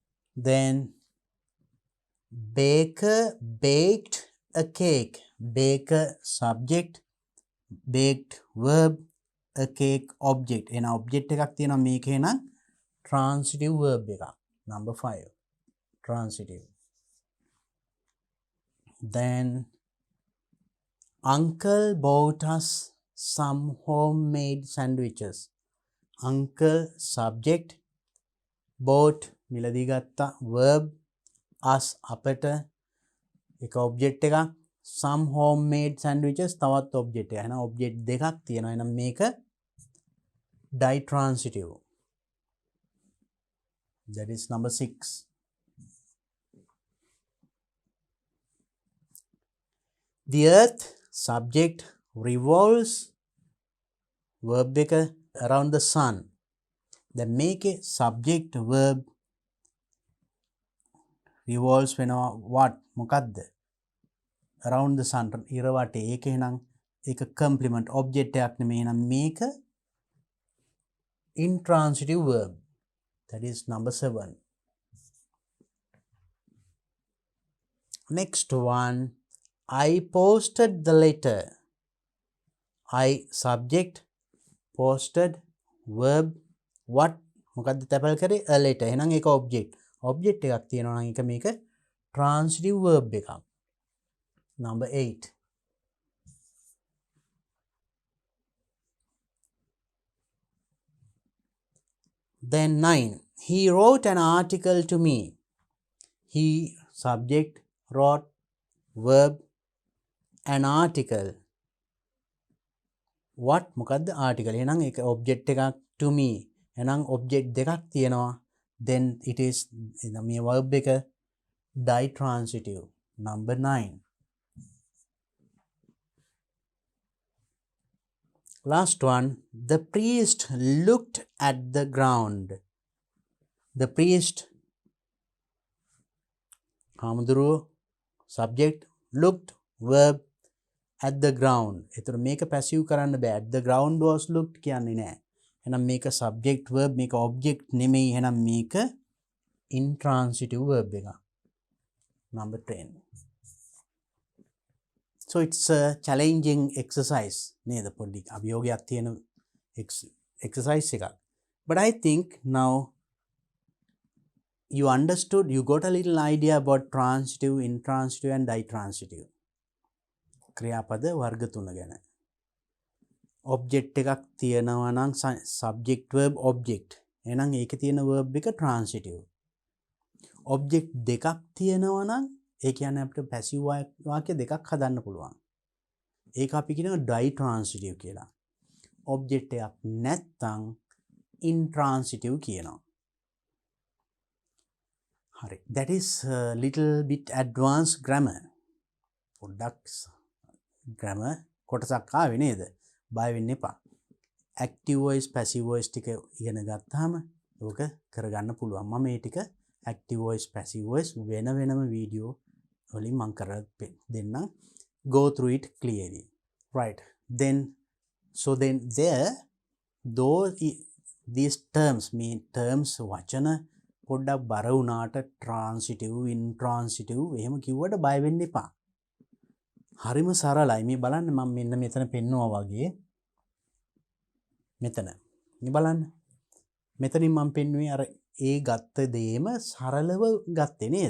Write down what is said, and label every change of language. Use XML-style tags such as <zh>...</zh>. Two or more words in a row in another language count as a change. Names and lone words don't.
<en>Then baker baked a cake. Baker subject, baked verb, a cake object.</en> <si>එන object එකක් තියෙනවා මේකේ නම්</si> <en>transitive verb</en> <si>එකක්.</si> <en>Number 5. Transitive. Then uncle bought us some homemade sandwiches. Uncle subject, bought</en> <si>මිලදී ගත්තා,</si> <en>verb us</en> <si>අපට, එක object එකක්,</si> <en>some homemade sandwiches</en> <si>තවත් object එකක්. එහෙනම් object දෙකක් තියෙනවා. එහෙනම් මේක ditransitive.</si> <en>That is number 6. The earth subject revolves verb එක around the sun. Then make a subject verb revolves වෙනවා what මොකද්ද? Around the sun</en> <si>ඉර වටේ. ඒක එහෙනම් ඒක</si> <en>complement object</en> <si>එකක් නෙමෙයි. එහෙනම් මේක intransitive verb.</si> <en>That is number 7. Next one, I posted the letter. I subject, posted verb what</en> <si>මොකද්ද තැපල් කරේ</si> <en>a letter.</en> <si>එහෙනම් ඒක</si> <en>object.</en> <si>object එකක් තියෙනවා නම් ඒක මේක</si> <en>transitive verb</en> <si>එකක්.</si> <en>Number 8. Then 9. He wrote an article to me. He subject, wrote verb, an article. What මොකද්ද article.</en> <si>එහෙනම් ඒක object එකක්</si> <en>to me.</en> <si>එහෙනම් object දෙකක් තියෙනවා.</si> <en>Then it is</en> <si>මේ verb එක</si> <en>ditransitive. Number 9. Last one, the priest looked at the ground. The priest, හාමුදුරුවෝ subject, looked verb, at the ground.</en> <si>එතකොට මේක passive කරන්න බෑ.</si> <en>At the ground was looked</en> <si>කියන්නේ නෑ. එහෙනම් මේක</si> <en>subject verb,</en> <si>මේක object නෙමෙයි. එහෙනම් මේක</si> <en>intransitive verb</en> <si>එක.</si> <en>Number 10. So it's a challenging exercise.</en> <si>නේද පොඩි අභියෝගයක් තියෙන exercise එකක්.</si> <en>But I think now you understood, you got a little idea about transitive, intransitive and ditransitive.</en> <si>ක්‍රියාපද වර්ග තුන ගැන. object එකක් තියෙනවා නම්</si> <en>subject verb object.</en> <si>එහෙනම් ඒකේ තියෙන verb එක transitive. object දෙකක් තියෙනවා නම් ඒ කියන්නේ අපිට passive වාක්‍ය දෙකක් හදන්න පුළුවන්. ඒක අපි කියනවා ditransitive කියලා. object එකක් නැත්නම් intransitive කියනවා. හරි.</si> <en>That is a little bit advanced grammar.</en> <si>පොඩ්ඩක් grammar කොටසක් ආවේ නේද? බය වෙන්න එපා.</si> <en>active voice passive voice</en> <si>ටික ඉගෙන ගත්තාම ඕක කරගන්න පුළුවන්. මම මේ ටික</si> <en>active voice passive voice</en> <si>වෙනම වීඩියෝ වලින් මම කරලා දෙන්නම්.</si> <en>Go through it clearly. Right. Then there these terms mean terms</en> <si>වචන පොඩ්ඩක් බර වුණාට</si> <en>transitive intransitive</en> <si>එහෙම කිව්වට බය වෙන්න එපා. හරිම සරලයි. මේ බලන්න මම මෙන්න මෙතන පෙන්නවා වගේ. මෙතන. මේ බලන්න. මෙතනින් මම පෙන්වුවේ අර ඒ ගත්ත දේම සරලව ගත්තේ නේද?</si>